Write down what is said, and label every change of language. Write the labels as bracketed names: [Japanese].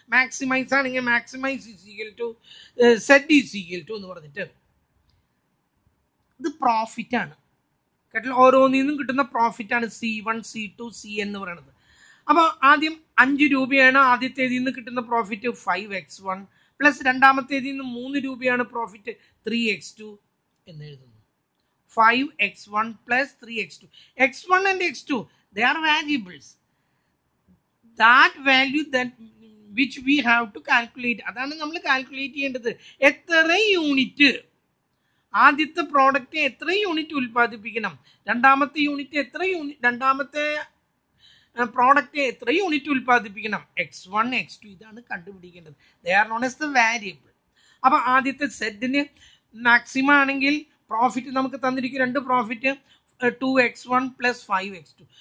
[Malayalam] Maximise ആണെങ്കിൽ [English] maximise is equal to [Malayalam] Z is equal to എന്ന് പറഞ്ഞിട്ട്, ഇത് പ്രോഫിറ്റ് ആണ് കേട്ടോ. ഓരോന്നിൽ നിന്നും കിട്ടുന്ന പ്രോഫിറ്റ് ആണ് C1, C2, CN എന്ന് പറയുന്നത്. അപ്പൊ ആദ്യം 5 രൂപയാണ് ആദ്യത്തേതിൽ നിന്ന് കിട്ടുന്ന പ്രോഫിറ്റ്, 5x1 പ്ലസ് രണ്ടാമത്തേതിൽ നിന്ന് 3 രൂപയാണ് പ്രോഫിറ്റ്, 3x2 എന്ന് എഴുതുന്നു. [English] 5x1 plus 3x2. x1 and x2, they are variables. That value that which we have to calculate, [Malayalam] അതാണ് നമ്മൾ കാൽക്കുലേറ്റ് ചെയ്യേണ്ടത്. എത്ര യൂണിറ്റ്, ആദ്യത്തെ പ്രോഡക്റ്റ് എത്ര യൂണിറ്റ് ഉൽപ്പാദിപ്പിക്കണം, രണ്ടാമത്തെ യൂണിറ്റ് എത്ര യൂണിറ്റ്, രണ്ടാമത്തെ പ്രോഡക്റ്റ് എത്ര യൂണിറ്റ് ഉൽപ്പാദിപ്പിക്കണം, x1 x2 ഇതാണ് കണ്ടുപിടിക്കേണ്ടത്. [English] They are known as the variable. [Malayalam] അപ്പൊ ആദ്യത്തെ സെറ്റിന് മാക്സിമം ആണെങ്കിൽ പ്രോഫിറ്റ് നമുക്ക് തന്നിരിക്കും, രണ്ട് പ്രോഫിറ്റ് 2x1 plus 5x2.